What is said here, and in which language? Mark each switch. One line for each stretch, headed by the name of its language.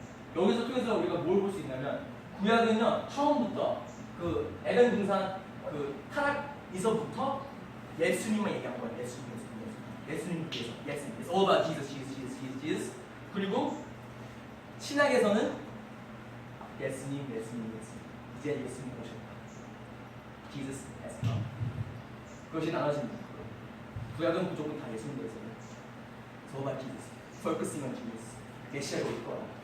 Korean: 여기서 통해서 우리가 뭘 볼 수 있냐면 구약은요 처음부터 그 에덴 동산 그 타락에서부터 예수님만 얘기한 거예요. 예수님께서
English: It's all about Jesus.
Korean: 그리고 신약에서는 예수님. 이제 예수님 오셨다.
English: Jesus has come.
Korean: 그것이 나눠집니다. 구약은 무조건 다 예수님께서는
English: It's all about Jesus. Focusing on Jesus.
Korean: 메시아가 올 거라.